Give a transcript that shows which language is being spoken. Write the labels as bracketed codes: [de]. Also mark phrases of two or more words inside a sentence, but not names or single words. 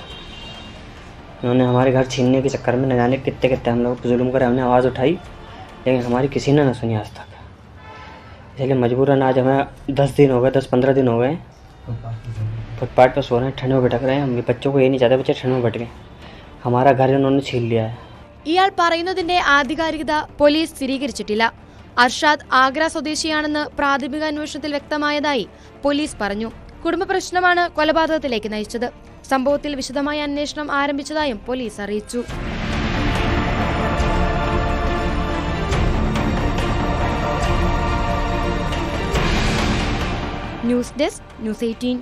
[hi] उन्होंने हमारे घर छीनने के चक्कर में न जाने कितने हम लोग जुल्म कर हमने आवाज़ उठाई, लेकिन हमारी किसी ने न सुनी आज तक। इसलिए मजबूरन आज हमें 10-15 दिन हो गए फुटपाथ पर सो रहे हैं, ठंड में भटक रहे हैं। हम बच्चों को ये नहीं चाहते बच्चे ठंड में भटके। हमारा घर उन्होंने छीन लिया है। [ml] ഇയാൾ പറയുന്നതിന്റെ ആധികാരികത പോലീസ് സ്ഥിരീകരിച്ചിട്ടില്ല. അർഷാദ് ആഗ്ര സ്വദേശിയാണെന്ന് പ്രാഥമിക അന്വേഷണത്തിൽ വ്യക്തമായതായി പോലീസ് പറഞ്ഞു. കുടുംബ പ്രശ്നമാണ് കൊലപാതകത്തിലേക്ക് നയിച്ചത്. സംഭവത്തിൽ വിശദമായ അന്വേഷണം ആരംഭിച്ചതായും പോലീസ് അറിയിച്ചു. [en] News Desk, [ml] ന്യൂസ് 18.